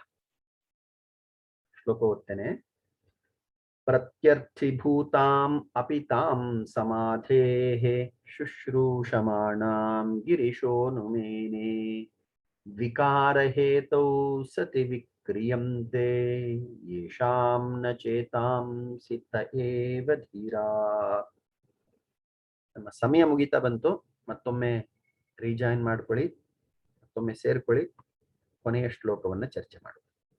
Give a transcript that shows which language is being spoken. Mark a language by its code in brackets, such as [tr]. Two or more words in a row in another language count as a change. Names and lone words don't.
[sa] श्लोकोत्तने प्रत्यर्थीभूताम् अपि तां समाधेः शुश्रूषमाणां गिरिशोऽनुमेने विकारहेतौ सति विक्रियन्ते येषां न चेतांसि त एव धीरा. [kn] ನಮ್ಮ ಸಮಯ ಮುಗಿತಾ ಬಂತು. ಮತ್ತೊಮ್ಮೆ ರೀಜಾಯಿನ್ ಮಾಡ್ಕೊಳ್ಳಿ, ಮತ್ತೊಮ್ಮೆ ಸೇರ್ಕೊಳ್ಳಿ, ಕೊನೆಯ ಶ್ಲೋಕವನ್ನು ಚರ್ಚೆ ಮಾಡೋಣ.